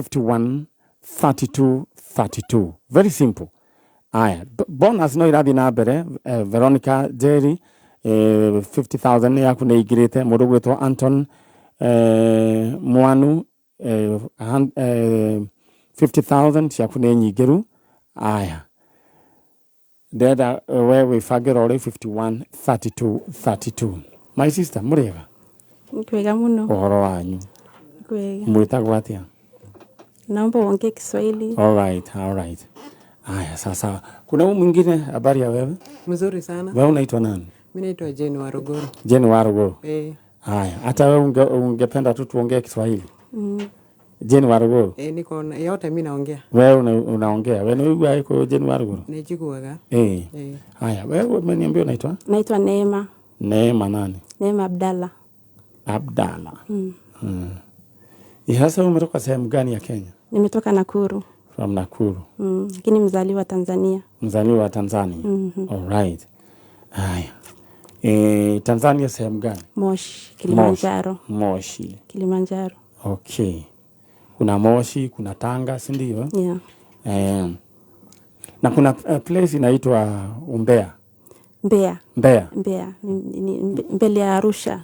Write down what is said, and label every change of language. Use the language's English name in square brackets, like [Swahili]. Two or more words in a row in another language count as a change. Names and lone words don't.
[Kikuyu] 513232 [English] very simple [Kikuyu] aya bonus no irathiĩ na mbere Veronica Jerry 50,000 yaku nĩ ingĩrĩte mũndũ gwĩtwo Anton Mwanu 50,000 ciaku nĩ nyingĩru aya ndenda we wĩbangĩra ũrĩ 513232 [English] my sister [Kikuyu] mũrĩega kwega mũno ũhoro wanyu kwega mwĩtagwo atĩa [Swahili] naomba uongee Kiswahili alright aya sasa kuna mwingine habari ya wewe mzuri sana wewe unaitwa nani mimi naitwa Jane Waruguru Jane Waruguru haya hata wewe ungependa tu tuongee Kiswahili Jane Waruguru niko yote mimi naongea wewe unaongea wewe wewe uko Jane Waruguru [Kikuyu] nijiguaga [Swahili] haya wewe umeniambia unaitwa Neema nani Neema Abdalla Hasa umetoka sehemu gani ya Kenya? Nimetoka Nakuru. [English] From Nakuru. [Swahili] Lakini mzaliwa Tanzania. Mzaliwa Tanzania. [English] All right. [Swahili] Haya. Tanzania sehemu gani? Moshi, Kilimanjaro. Moshi. Kilimanjaro. Okay. Kuna Moshi, kuna Tanga, si ndio? Yeah. Na kuna place inaitwa Mbeya. Mbeya. Mbele ya Arusha.